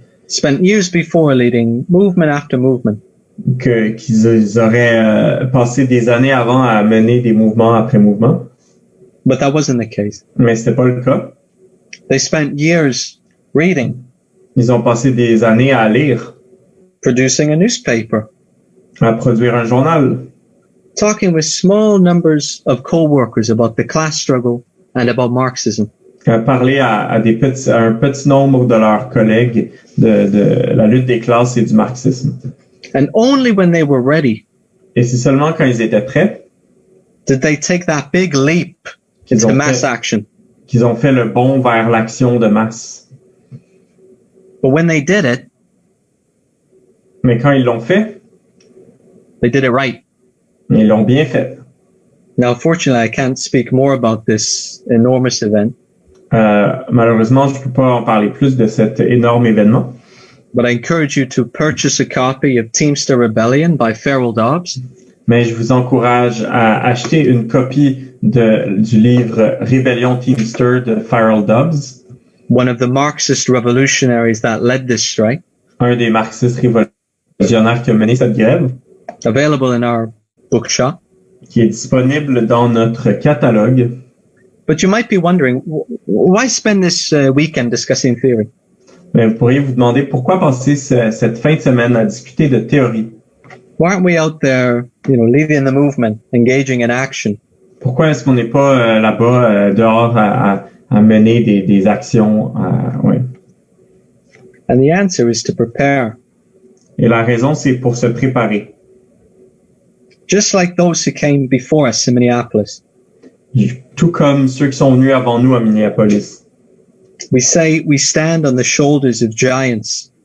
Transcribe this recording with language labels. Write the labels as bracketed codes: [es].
[en] spent years before leading movement after movement. [fr] qu'ils auraient passé des années avant à mener des mouvements après mouvements. [en] But that wasn't the case. [fr] Mais c'était pas le cas. [en] They spent years reading. [fr] Ils ont passé des années à lire. [en] Producing a newspaper. [fr] À produire un journal. [en] Talking with small numbers of co-workers about the class struggle and about Marxism. [fr] À parler à un petit nombre de leurs collègues de la lutte des classes et du marxisme. [en] And only when they were ready. [fr] Et c'est seulement quand ils étaient prêts. [en] Did they take that big leap into mass action. [fr] Qu'ils ont fait le bond vers l'action de masse. [en] But when they did it. [fr] Mais quand ils l'ont fait. [en] They did it right. [fr] Ils l'ont bien fait. [en] Now, fortunately, I can't speak more about this enormous event. [fr] Malheureusement, je peux pas en parler plus de cet énorme événement. [en] But I encourage you to purchase a copy of Teamster Rebellion by Farrell Dobbs. [fr] Mais je vous encourage à acheter une copie du livre Rébellion Teamster de Farrell Dobbs. [en] One of the Marxist revolutionaries that led this strike. [fr] Un des marxistes révolutionnaires qui a mené cette grève. [en] Available in our bookshop. [fr] Qui est disponible dans notre catalogue. [en] But you might be wondering, why spend this weekend discussing theory? [fr] Mais vous pourriez vous demander pourquoi passer cette fin de semaine à discuter de théorie. [en] Why aren't we out there, leading the movement, engaging in action? [fr] Pourquoi est-ce qu'on n'est pas là-bas dehors à mener des actions? Ouais. [en] And the answer is to prepare. [fr] Et la raison, c'est pour se préparer. [en] Just like those who came before us in Minneapolis. [fr] Tout comme ceux qui sont venus avant nous à Minneapolis. [en] We say we stand on the shoulders of giants.